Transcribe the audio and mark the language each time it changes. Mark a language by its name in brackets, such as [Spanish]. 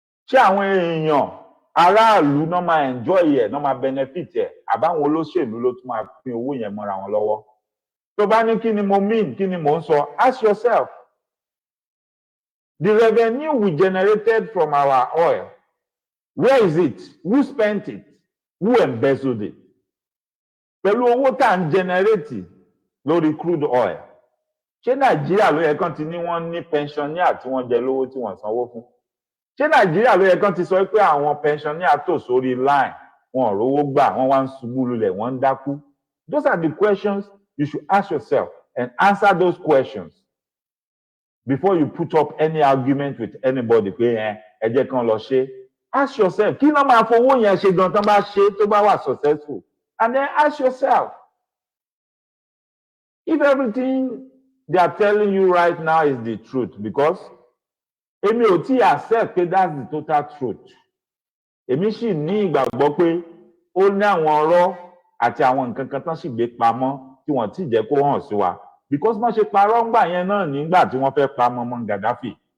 [Yoruba] Ṣé àwọn èèyàn aráàlú náà máa enjoy ẹ̀, náà máa benefit ẹ̀, àbáwọn olóṣèlú ló tún máa pín owó yẹn mọ́ra wọn lọ́wọ́? Tó bá ní kí ni mo mean, kí ni mo ń sọ, ask yourself. [English] The revenue we generated from our oil, where is it? [Yoruba] Who spent it? Who embezzled it? Pẹ̀lú owó tá à ń generate lórí crude oil, ṣé Nàìjíríà ló yẹ kán ti ní wọ́n ní pensioner tí wọ́n jẹ lówó tí wọ́n sanwó fún? Ṣé Nàìjíríà ló yẹ kán ti sọ pé àwọn pensioner tò sórí line, wọn ò rówó gbà, wọ́n wá ń ṣubú lulẹ̀, wọ́n ń dákú? [English] Those are the questions you should ask yourself and answer those questions before you put up any argument with anybody pé ẹ jẹ́ kán lọ ṣe. [Yoruba] Ask yourself, kí ló máa fowó yẹn ṣe gan tán bá ṣe tó bá wà successful? [English] And then ask yourself, if everything they are telling you right now is the truth, because èmi ò tí accept pé that's the total truth. [Yoruba] Èmi sì ní ìgbàgbọ́ pé ó ní àwọn ọ̀rọ̀ àti àwọn nǹkan kan tán sì gbé pamọ́ tí wọ́n ti jẹ́ kó hàn sí wa, because wọ́n ṣe parọ́ ńgbà yẹn náà nígbà tí wọ́n fẹ́ pa mọ́mọ́ Gaddafi.